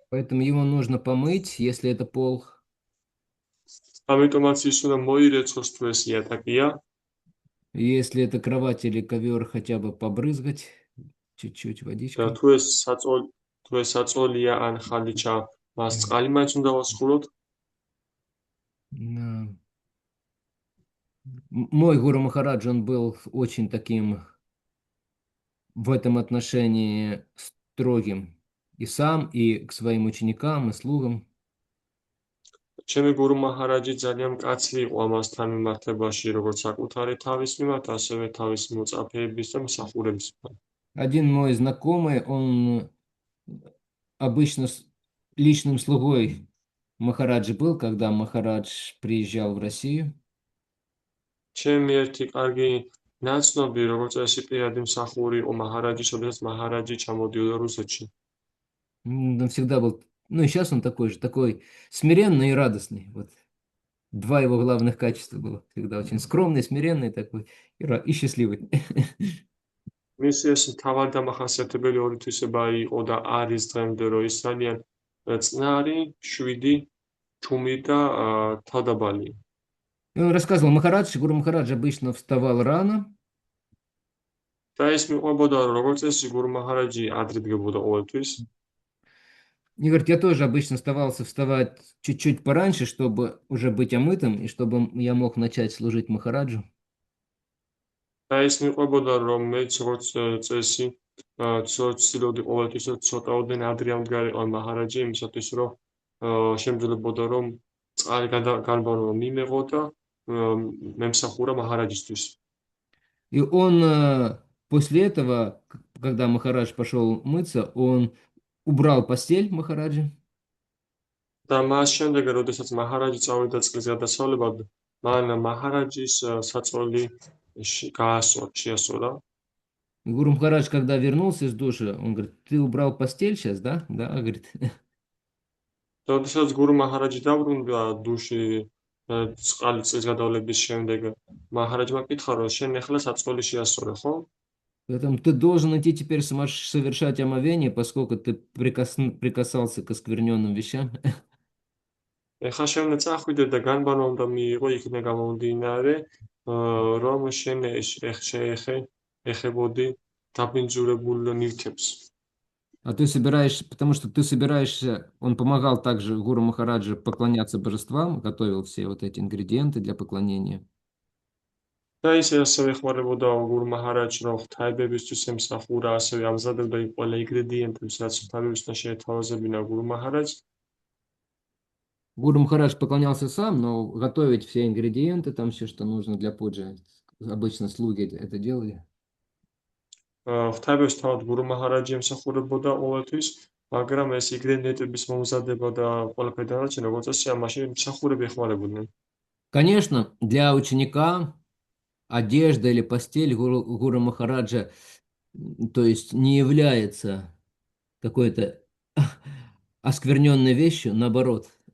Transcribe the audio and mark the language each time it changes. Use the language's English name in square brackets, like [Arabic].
[Russian] Поэтому его нужно помыть, если это пол. [Georgian] ამიტომაც ის უნდა მოირეცხოს თუ ეს იატაკია. [Russian] И если это кровать или ковер, хотя бы побрызгать чуть-чуть [Georgian] და [Russian] водичкой. [Georgian] თუ ეს საწოლია ან ხალიჩა, მას წყალი მაინც უნდა ვასხუროთ. [Russian] Да. Мой Гуру Махарадж, он был очень таким в этом отношении строгим. И сам, и к своим ученикам, и слугам. [Georgian] ჩემი გურუ მაჰარაჯი ძალიან მკაცრი იყო ამასთან მიმართებაში, როგორც საკუთარი თავის მიმართ, ასევე თავის მოწაფეების და მსახურების მიმართ. [Russian] Один мой знакомый, он обычно личным слугой Махараджи был, когда Махарадж приезжал в Россию. [Georgian] ჩემი ერთი კარგი ნაცნობი, როგორც წესი, პირადი მსახური იყო მაჰარაჯის, როდესაც მაჰარაჯი ჩამოდიოდა რუსეთში. [Russian] Он всегда был, ну и сейчас он такой же, такой смиренный и радостный. Вот два его главных качества было. Всегда очень скромный, смиренный такой и счастливый. [Georgian] მისი ეს მთავარი დამახასიათებელი ორი თვისება იყო და არის დღემდე, რომ ის ძალიან წყნარი, შვიდი, ჩუმი და თავდაბალია. [Russian] И он рассказывал, Гуру Махарадж обычно вставал рано. [Georgian] და ის მიყვებოდა, რომ როგორც წესი, გურუ მაჰარაჯი ადრე დგებოდა ყოველთვის. [Russian] И говорит, я тоже обычно вставать чуть-чуть пораньше, чтобы уже быть омытым, и чтобы я мог начать служить Махараджу. [Georgian] და ის მიყვებოდა, რომ მეც როგორც წესი, ცდილობდი ყოველთვის ცოტაოდენ ადრე ამდგარიყავ მაჰარაჯი, იმისათვის, რომ შემძლებოდა, რომ წყალი განბანობა მიმეღო და მემსახურა მაჰარაჯისთვის. [Russian] И он после этого, когда Махарадж пошел мыться, он убрал постель Махараджи. [Georgian] და მას შემდეგ, როდესაც მაჰარაჯი წავიდა წყლის გადასავლებად, მან მაჰარაჯის საწოლი შეასწორა. [Russian] И Гуру Махарадж, когда вернулся из душа, он говорит, ты убрал постель сейчас, да? Да, говорит. [Georgian] როდესაც გურუ მაჰარაჯი დაბრუნდა დუში წყალი წლის გადავლების შემდეგ, მაჰარაჯმა კითხა, რომ შენ ეხლა საწოლი შეასწორე, ხო? [Russian] Поэтому ты должен идти теперь совершать омовение, поскольку ты прикасался к оскверненным вещам. [Georgian] ეხლა შენ უნდა წახვიდე და განბანვა უნდა მიიღო, იქიდან გამომდინარე, რომ შენ ეხებოდი დაბინძურებულ ნივთებს. [Russian] А ты собираешься, потому что ты собираешься, он помогал также Гуру Махараджи поклоняться божествам, готовил все вот эти ингредиенты для поклонения. [Georgian] და ის ასევე ეხმარებოდა გურუ მაჰარაჯს, რომ ღვთაებებისთვის ემსახურა, ასევე ამზადებდა იმ ყველა ინგრედიენტებს, რაც ღვთაებებისგან შეეთავაზებინა გურუ მაჰარაჯს. [Russian] Гуру Махарадж поклонялся сам, но готовить все ингредиенты, там все, что нужно для пуджи, обычно слуги это делали. [Georgian] ღვთაებებს თავად გურუ მაჰარაჯი ემსახურებოდა ყოველთვის, მაგრამ ეს ინგრედიენტების მომზადება და ყველაფერი დანარჩენი, როგორც წესი, ამაში მსახურები ეხმარებოდნენ. [Russian] Конечно, для ученика одежда или постель Гуру Махараджа, то есть не является какой-то оскверненной вещью, наоборот.